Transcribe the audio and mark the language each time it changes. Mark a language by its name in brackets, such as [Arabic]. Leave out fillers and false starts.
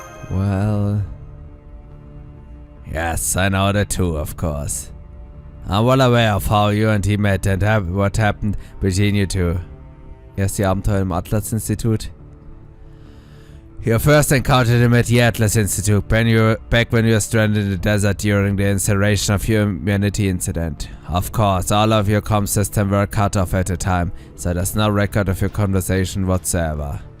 [English] Well... Yes, I know that too, of course. I'm well aware of how you and he met and what happened between you two. [German] Erst die Abenteuer im Atlas-Institut. [English] You first encountered him at the Atlas Institute back when you were stranded in the desert during the incineration of humanity incident. Of course, all of your comm systems were cut off at the time, so there's no record of your conversation whatsoever.